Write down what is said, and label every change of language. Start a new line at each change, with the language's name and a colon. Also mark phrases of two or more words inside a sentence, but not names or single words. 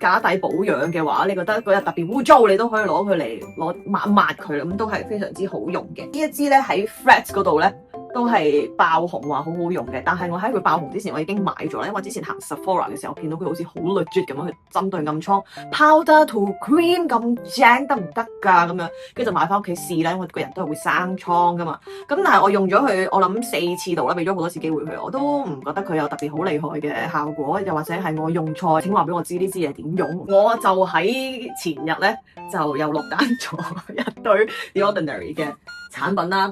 Cantonese: 家底保養嘅話，你覺得嗰日特別污糟，你都可以攞佢嚟抹一抹佢，咁都係非常之好用嘅。呢一支咧喺 Threads 嗰度咧都係爆紅話好好用嘅，但係我喺佢爆紅之前我已經買咗啦，因為之前行 Sephora 嘅時候，我見到佢好似好 legit 咁樣去針對暗瘡
English: powder to cream
Cantonese: 咁正得唔得㗎咁樣，跟住就買翻屋企試啦，因為個人都係會生瘡㗎嘛。咁但係我用咗佢，我諗4次度啦，俾咗好多次機會佢，我都唔覺得佢有特別好厲害嘅效果，又或者係我用錯，請話俾我知呢支嘢點用。我就喺前日咧就又落單咗一堆 The Ordinary 嘅產品啦。